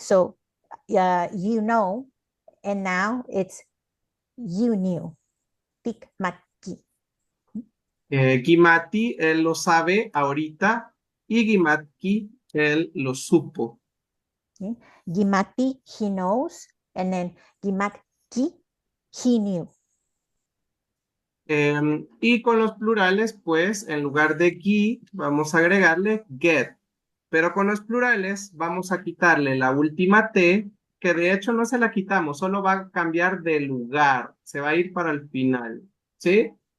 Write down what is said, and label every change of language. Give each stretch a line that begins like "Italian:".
English: So you know, and now it's you knew.
Pipil: Tikmati.
Spanish: Gimati, él lo sabe ahorita, y Gimatki, él lo supo.
English: Okay. Gimati, he knows, and then gimatki, he knew.
Spanish: Y con los plurales, pues, en lugar de gi, vamos a agregarle get. Pero con los plurales vamos a quitarle la última T, que de hecho no se la quitamos, solo va a cambiar de lugar, se va a ir para el final, ¿sí?